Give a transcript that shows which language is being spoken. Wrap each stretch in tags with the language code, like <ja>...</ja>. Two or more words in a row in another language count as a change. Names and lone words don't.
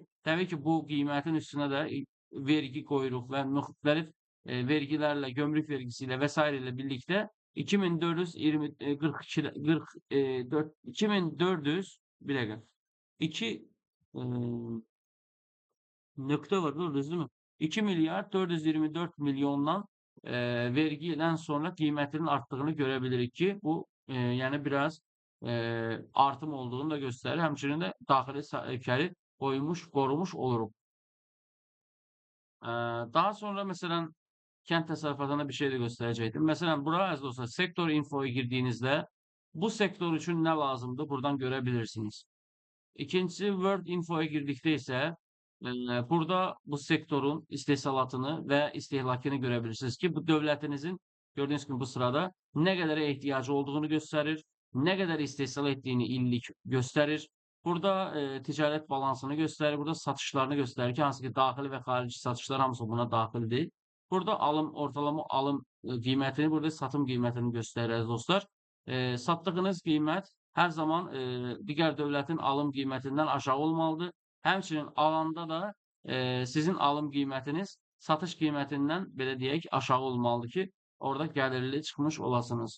<az>Təbii ki, bu qiymətin üstünə də vergi qoyuruq və müxtəlif vergilərlə, gömrük vergisi ilə və s. ilə birlikdə 2420 42 44 2400 bir dəqiqə 2 nöqtə var,</az> <tr>gördünüz değil mi? 2 milyar 424 milyondan vergiden sonra kıymetinin arttığını görebilirik ki bu yani biraz artım olduğunu da gösterir. Hemçinin de daxili sahipkari korumuş oluruq.</tr> <az>Daha sonra mesela kent təsərrüfatında bir şey de gösterəcəkdim.</az> <tr>Mesela buraya əziz dostlar, sektor infoya girdiğinizde bu sektör için ne lazımdı buradan görebilirsiniz.</tr> <az>İkincisi Word Info'ya girdikdə isə burada bu sektorun istehsalatını və istehlakını</az> <tr>görebilirsiniz ki, bu dövlətinizin gördüğünüz gibi bu sırada ne kadar ihtiyacı olduğunu gösterir, ne kadar istehsal ettiğini illik gösterir. Burada ticaret balansını gösterir, burada satışlarını gösterir</tr> <az>ki, hansı ki daxili və xarici satışlar hamısı buna daxildir. Burada ortalama alım qiymətini, burada satım qiymətini göstərir dostlar. Satdığınız qiymət hər zaman digər dövlətin alım qiymətindən aşağı olmalıdır. Həmçinin alanda da sizin alım qiymətiniz satış qiymətindən belə deyək aşağı olmalıdır ki, orada gəlirli çıxmış olasınız.</az>